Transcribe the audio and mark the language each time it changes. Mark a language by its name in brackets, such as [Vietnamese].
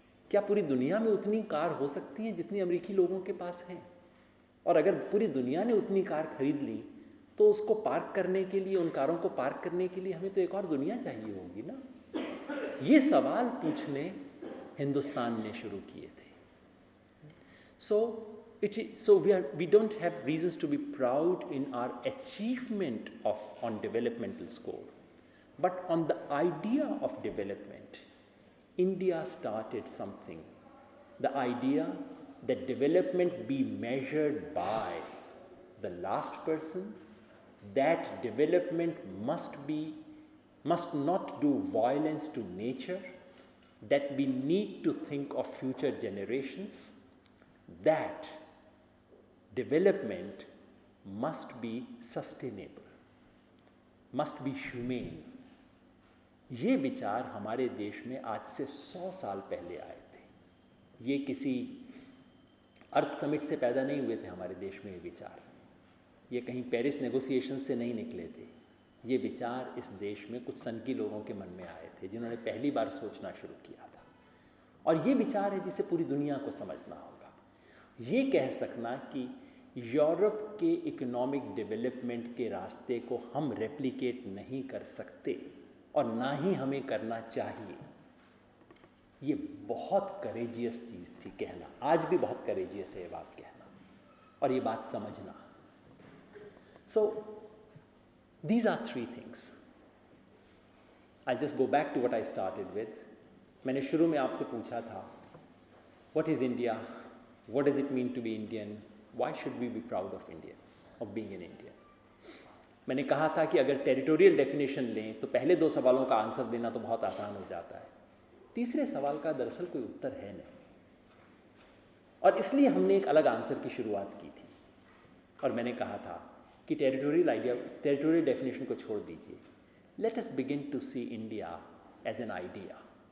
[Hindi] क्या पूरी दुनिया में उतनी कार हो सकती है जितनी अमेरिकी लोगों के पास हैं? और अगर पूरी दुनिया ने उतनी कार खरीद ली तो उसको पार्क करने के लिए, उन कारों को पार्क करने के लिए हमें तो एक और दुनिया चाहिए होगी ना। ये सवाल पूछने हिंदुस्तान ने शुरू किए थे। [English] So we don't have reasons to be proud in our achievement on developmental score, but on the idea of development, India started something. The idea that development be measured by the last person, that development must not do violence to nature, that we need to think of future generations, that development must be sustainable, must be humane, [Hindi] ये विचार हमारे देश में आज से 100 साल पहले आए थे। ये किसी अर्थ समिट से पैदा नहीं हुए थे हमारे देश में ये विचार, ये कहीं पेरिस नेगोशिएशन से नहीं निकले थे। ये विचार इस देश में कुछ सनकी लोगों के मन में आए थे जिन्होंने पहली बार सोचना शुरू किया था, और ये विचार है जिसे पूरी दुनिया को समझना होगा। ये कह सकना कि यूरोप के इकोनॉमिक डेवलपमेंट के रास्ते को हम रेप्लिकेट नहीं कर सकते और ना ही हमें करना चाहिए, ये बहुत करेजियस चीज़ थी कहना। आज भी बहुत करेजियस है ये बात कहना और ये बात समझना। [English] So these are three things. I'll just go back to what I started with. [Hindi] मैंने शुरू में आपसे पूछा था, [English] what is India? What does it mean to be Indian? Why should we be proud of India, of being an Indian? [Hindi] मैंने कहा था कि अगर टेरिटोरियल डेफिनेशन लें तो पहले 2 सवालों का आंसर देना तो बहुत आसान हो जाता है, तीसरे सवाल का दरअसल कोई उत्तर है नहीं, और इसलिए हमने एक अलग आंसर की शुरुआत की थी। और मैंने कहा था कि टेरिटोरियल डेफिनेशन को छोड़ दीजिए, [English] Let us begin to see India as an idea.